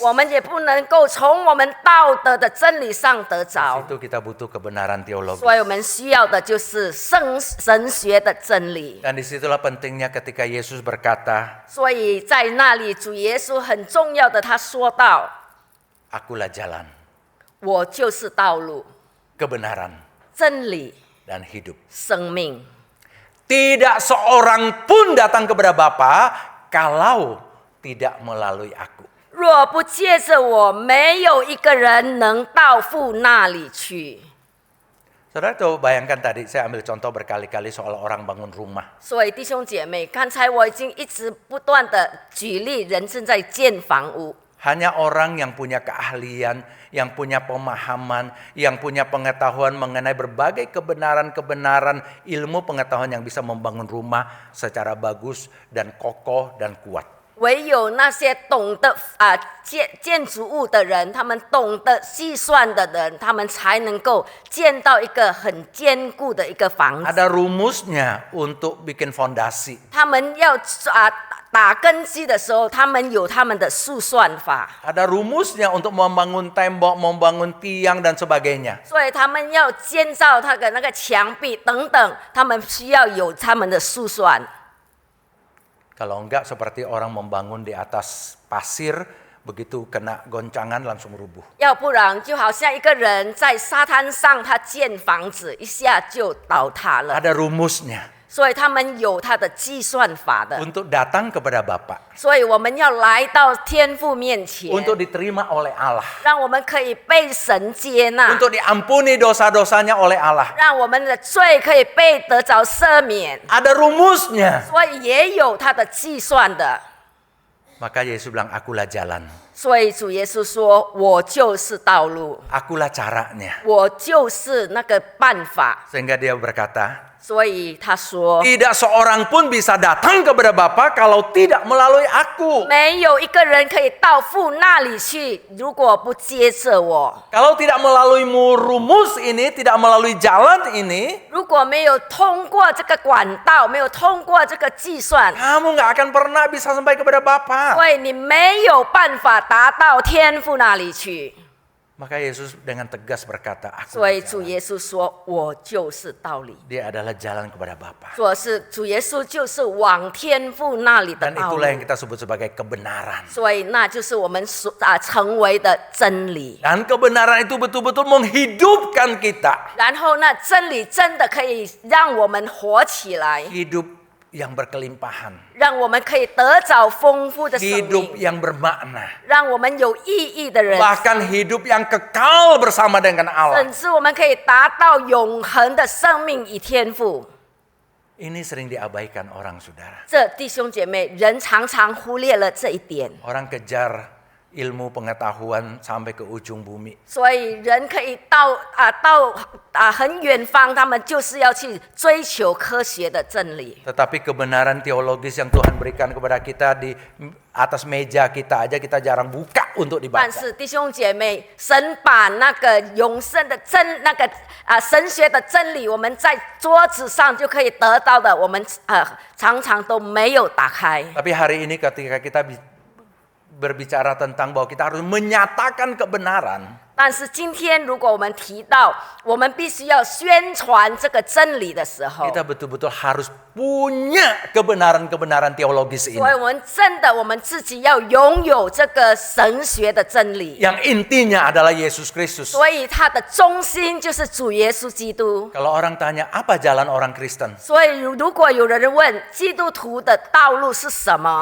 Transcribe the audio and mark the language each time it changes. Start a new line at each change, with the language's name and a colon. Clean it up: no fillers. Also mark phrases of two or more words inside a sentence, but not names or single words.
Chinese: 我们也不能够从我们道德的真理上得着。
Indonesian: Itu kita butuh kebenaran teologis.
Chinese: 所以我们需要的就是神学的真理。
Indonesian: Dan disitulah pentingnya ketika Yesus berkata,
Chinese: 所以在那里，主耶稣很重要的，他说道
Indonesian: Akulah jalan,：“
Chinese: 我就是道路、
Indonesian: kebenaran,
Chinese: 真理、
Indonesian: dan hidup.
Chinese: 生命。
Indonesian: Tidak seorang pun datang kepada Bapa kalau tidak melalui aku.
Chinese: 若不借着我，没有一个人能到父那里去。”
Indonesian: Saudara coba bayangkan tadi saya ambil contoh berkali-kali soal orang bangun rumah.
Chinese: 所以弟兄姐妹，刚才我已经一直不断的举例，人正在建房屋。
Indonesian: Hanya orang yang punya keahlian, yang punya pemahaman, yang punya pengetahuan mengenai berbagai kebenaran-kebenaran ilmu pengetahuan yang bisa membangun rumah secara bagus dan kokoh dan kuat.
Chinese: 唯有那些懂得建筑物的人，他们懂得计算的人，他们才能够建到一个很坚固的一个房子。
Indonesian: Ada rumusnya untuk bikin fondasi.
Chinese: 他们要打根基的时候，他们有他们的速算法，
Indonesian: Ada rumusnya untuk membangun tembok, membangun tiang dan sebagainya.
Chinese: 所以他们要建造那个墙壁等等，他们需要有他们的速算。
Indonesian: Kalau enggak seperti orang membangun di atas pasir, begitu kena goncangan langsung rubuh.
Chinese: 要不然就好像一个人在沙滩上，他建房子，一下就倒塌了。
Indonesian: Ada rumusnya
Chinese: 所以他们有他的计算法的，
Indonesian: untuk datang kepada Bapa,
Chinese: 所以我们要来到天父面前，
Indonesian: untuk diterima oleh Allah,
Chinese: 让我们可以被神接纳，
Indonesian: untuk diampuni dosa-dosanya oleh Allah.
Chinese: 让我们的罪可以被得着赦免。
Indonesian: Ada rumusnya.
Chinese: 所以也有他的计算的。
Indonesian: Maka Yesus bilang, akulah jalan,
Chinese: 所以主耶稣说：“我就是道路，
Indonesian: akulah caranya.
Chinese: 我就是那个办法。
Indonesian: Sehingga dia berkata, ”
Chinese: 所以他说
Indonesian: tidak seorang pun bisa datang kepada Bapa kalau tidak melalui aku.：“
Chinese: 没有一个人可以到父那里去，如果不接着我。
Indonesian: Kalau tidak melalui rumus ini, tidak melalui jalan ini,
Chinese: 如果没有通过这个管道，没有通过这个计算，
Indonesian: kamu nggak akan pernah bisa sampai kepada Bapa.
Chinese: 所以你没有办法达到天父那里去。
Indonesian: Maka Yesus dengan tegas berkata, aku
Chinese: 所以主耶稣说：“我就是道理。
Indonesian: dia adalah jalan kepada Bapa. ”
Chinese: 说是主耶稣就是往天父那里的
Indonesian: Dan
Chinese: 道路
Indonesian: itulah，yang kita sebut sebagai kebenaran.
Chinese: 所以那就是我们成为的真理。
Indonesian: Dan kebenaran itu betul-betul menghidupkan kita.
Chinese: 然后那真理真的可以让我们活起来，
Indonesian: Hidup yang berkelimpahan.
Chinese: 让我们可以得着丰富的生
Indonesian: Hidup
Chinese: 命，
Indonesian: yang bermakna.
Chinese: 让我们有意义的人，
Indonesian: Bahkan hidup yang kekal bersama dengan Allah.
Chinese: 甚至我们可以达到永恒的生命与天赋。
Indonesian: Ini sering diabaikan orang, saudara.
Chinese: 这弟兄姐妹，人常常忽略了这一点，
Indonesian: Orang kejar ilmu pengetahuan sampai ke ujung bumi.
Chinese: 所以人可以到很远方，他们就是要去追求科学的真理。
Indonesian: Tetapi kebenaran teologis yang Tuhan berikan kepada kita di atas meja kita aja kita jarang buka untuk
Chinese: 但
Indonesian: dibaca.
Chinese: 是弟兄姐妹，神把那个永生的神学的真理，我们在桌子上就可以得到的，我们常常都没有打开。
Indonesian: Tapi hari ini ketika kita berbicara tentang bahwa kita harus menyatakan kebenaran,
Chinese: 但是今天，如果我们提到我们必须要宣传这个真理的时候，
Indonesian: kita betul-betul harus punya kebenaran-kebenaran teologis
Chinese: 所以
Indonesian: ini.
Chinese: 我们真的我们自己要拥有这个神学的真理。
Indonesian: Yang intinya adalah Yesus Kristus.
Chinese: 所以它的中心就是主耶稣基督。
Indonesian: Kalau orang tanya apa jalan orang Kristen?
Chinese: 所以如果有人问基督徒的道路是什么，